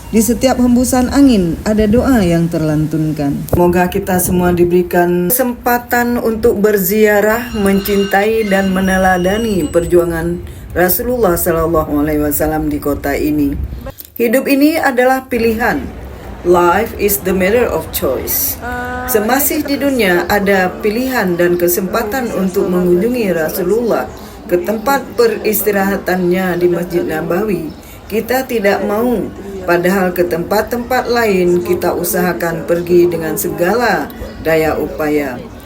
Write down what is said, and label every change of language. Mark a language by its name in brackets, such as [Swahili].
[Indonesian] Di setiap hembusan angin ada doa yang terlantunkan. Semoga kita semua diberikan kesempatan untuk berziarah, mencintai dan meneladani perjuangan Rasulullah SAW di kota ini. Hidup ini adalah pilihan. [English] Life is the matter of choice. [Indonesian] Semasih di dunia ada pilihan dan kesempatan untuk mengunjungi Rasulullah ke tempat peristirahatannya di Masjid Nabawi. Kita tidak mau, padahal ke tempat-tempat lain kita usahakan pergi dengan segala daya upaya.